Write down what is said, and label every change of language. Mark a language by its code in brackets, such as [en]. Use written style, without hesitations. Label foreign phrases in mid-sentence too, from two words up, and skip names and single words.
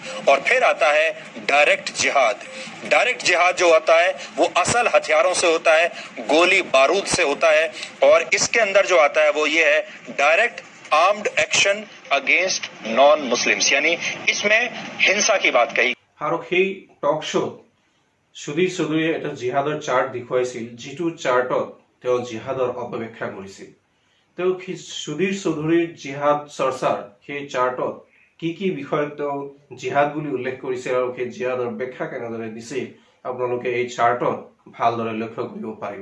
[hi] और फिर आता है डायरेक्ट जिहाद। डायरेक्ट जिहाद जो होता है वो असल हथियारों से होता है, गोली बारूद से होता है, और इसके अंदर जो आता है वो ये है [en] direct armed action against non Muslims, [hi] यानी इसमें हिंसा की बात कही। [as] আৰু সেই [en] talk showত [as] সুধীৰ চৌধুৰীয়ে এটা জিহাদৰ চাৰ্ট দেখুৱাইছিল, যিটো চাৰ্টত তেওঁ জিহাদৰ অপব্যাখ্যা কৰিছিল। তেওঁ সুধীৰ চৌধুৰীৰ জিহাদ চৰ্চাৰ সেই চাৰ্টত কি কি বিষয়ত তেওঁ জিহাদ বুলি উল্লেখ কৰিছিল আৰু সেই জিহাদৰ ব্যাখ্যা কেনেদৰে দিছিল আপোনালোকে এই চাৰ্টত ভালদৰে লক্ষ্য কৰিব পাৰিব।